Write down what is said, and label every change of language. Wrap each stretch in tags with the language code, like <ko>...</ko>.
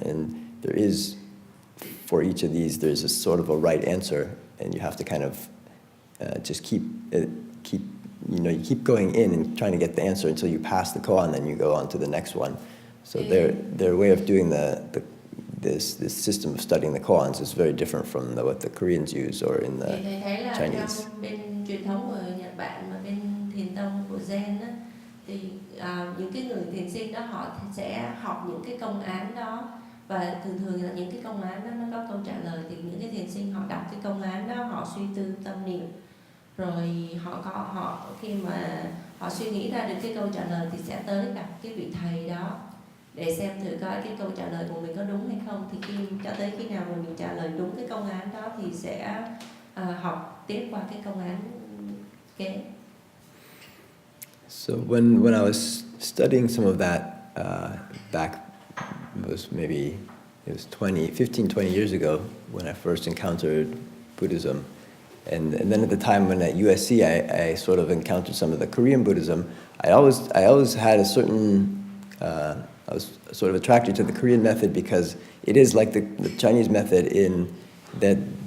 <en>And there is, for each of these, there's a sort of a right answer, and you have to kind of just keep going in and trying to get the answer until you pass the koan, then you go on to the next one. So their way of doing this system of studying the koans is very different from what the Koreans use or in the Chinese.</en> <vi>Trong bên truyền thống của Nhật Bản và bên thiền tông của Zen á, thì những cái người thiền sinh đó họ sẽ học những cái công án đó, và thường là những cái công án đó nó có câu trả lời, thì những cái thiền sinh họ đọc cái công án đó, họ suy tư tâm niệm, rồi họ khi mà họ suy nghĩ ra được cái câu trả lời thì sẽ tới gặp cái vị thầy đó để xem thử coi cái câu trả lời của mình có đúng hay không. Thì cho tới khi nào mà mình trả lời đúng cái công án đó thì sẽ học tiếp qua cái công án kế.</vi> <en>So when I was studying some of that back, it was 15-20 years ago when I first encountered Buddhism, and then at the time when at USC I sort of encountered some of the Korean Buddhism, I always had a certain I was sort of attracted to the Korean method because it is like the Chinese method in that</en>